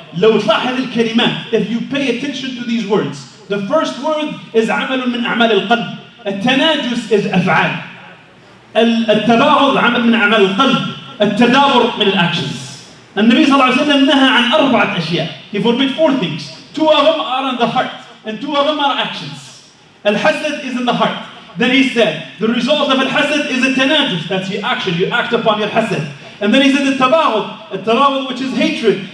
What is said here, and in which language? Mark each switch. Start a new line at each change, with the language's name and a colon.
Arabic: لو تلاحظ الكلمات,
English: if you pay attention to these words, the first word is
Arabic: عمل من أعمال القلب. التناجس is أفعال. التباغض عمل من أعمال القلب. التدابر من الأكشنز. النبي صلى الله عليه وسلم نهى عن 4 أشياء.
English: He forbid 4 things. 2 of them are in the heart and 2 of them are actions. الحسد is in the heart. Then he said the result of الحسد is a تناجس. That's the action. You act upon your حسد. And then he said التباغض which is hatred.